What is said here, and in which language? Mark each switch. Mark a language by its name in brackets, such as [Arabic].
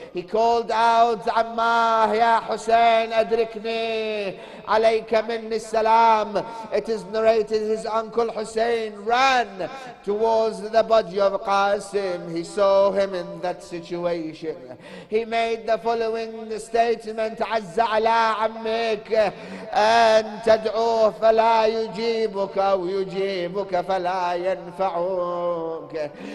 [Arabic] He called out, عماه يا حسين أدركني عليك مني السلام. [English] It is narrated his uncle Hussein ran towards the body of Qasim. He saw him in that situation. [Arabic] He made the following statement: عز على عمك أن تدعوه فلا يجيبك أو يجيبك فلا ينفعك.